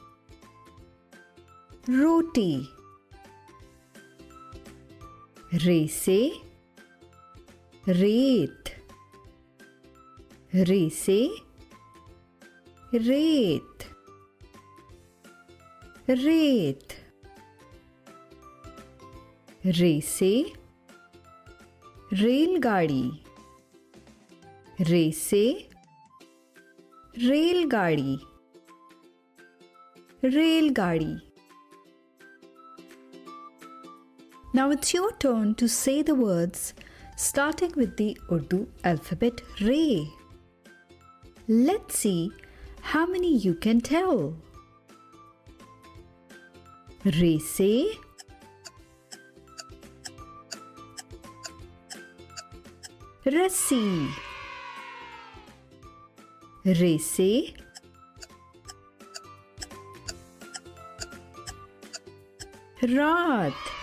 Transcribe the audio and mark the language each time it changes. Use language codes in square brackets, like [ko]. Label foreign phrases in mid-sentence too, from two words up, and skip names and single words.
[ur] روٹی۔ رے سے رات. رے سے رات. رات۔ رے سے ریل گاڑی. رے سے ریل گاڑی. ریل گاڑی. [en] Now it's your turn to say the words starting with the Urdu alphabet Ray. Let's see how many you can tell. [ur] رے سے رسی. رے سے رات.